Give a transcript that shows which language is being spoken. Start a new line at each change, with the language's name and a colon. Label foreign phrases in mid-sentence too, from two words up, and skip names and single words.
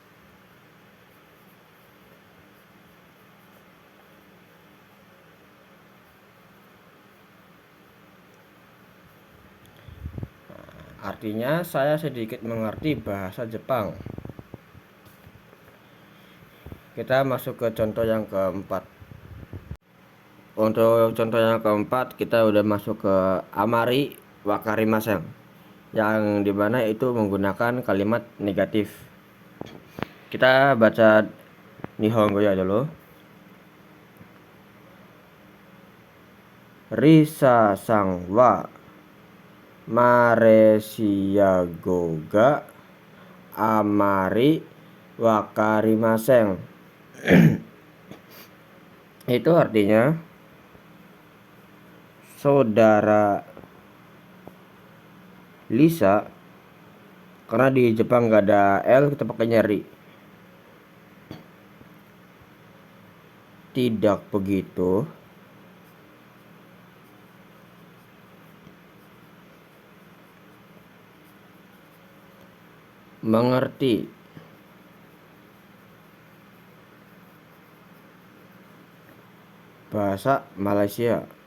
Indonesian: Artinya saya sedikit mengerti bahasa Jepang. Kita masuk ke contoh yang keempat. Untuk contoh yang keempat kita udah masuk ke
Japanese: あまり分かりません,
Indonesian: yang dimana itu menggunakan kalimat negatif. Kita baca Nihongo ya dulu.
Japanese: リサさんはマレーシアがあまり分かりません.
Indonesian: Itu artinya saudara Lisa, karena di Jepang nggak ada L, kita pakai nyari. Tidak begitu mengerti bahasa Malaysia.